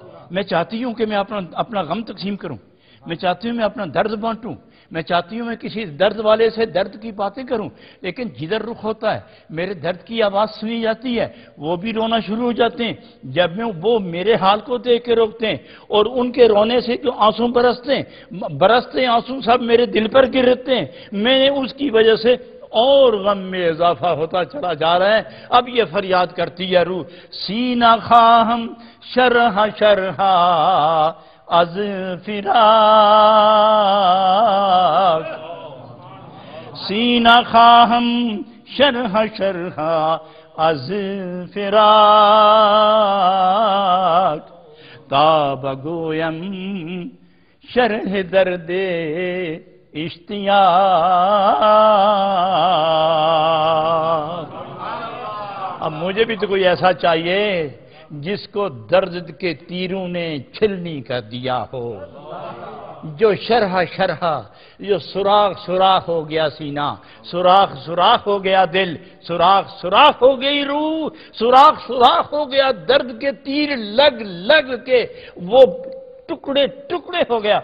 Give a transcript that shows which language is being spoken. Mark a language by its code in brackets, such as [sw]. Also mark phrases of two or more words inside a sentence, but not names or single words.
[ur] میں چاہتی ہوں کہ میں اپنا غم تقسیم کروں، میں چاہتی ہوں میں اپنا درد بانٹوں، میں چاہتی ہوں میں کسی درد والے سے درد کی باتیں کروں، لیکن جدھر رخ ہوتا ہے میرے درد کی آواز سنی جاتی ہے وہ بھی رونا شروع ہو جاتے ہیں۔ جب وہ میرے حال کو دیکھ کے روکتے ہیں اور ان کے رونے سے جو آنسو برستے آنسو سب میرے دل پر گرتے ہیں، میں نے اس کی وجہ سے اور غم میں اضافہ ہوتا چلا جا رہا ہے۔ اب یہ فریاد کرتی ہے روح، [fa] سینہ خواہم شرح شرحا از فراق، سینہ خواہم شرح شرحا از فراق، تا بگویم شرح درد اشتیاق۔ [ur] اب مجھے بھی تو کوئی ایسا چاہیے جس کو درد کے تیروں نے چھلنی کر دیا ہو، جو شرح شرح، جو سوراخ سوراخ ہو گیا سینہ، سوراخ سوراخ ہو گیا دل، سوراخ سوراخ ہو گئی روح، سوراخ سوراخ ہو گیا درد کے تیر لگ لگ کے وہ ٹکڑے ٹکڑے ہو گیا۔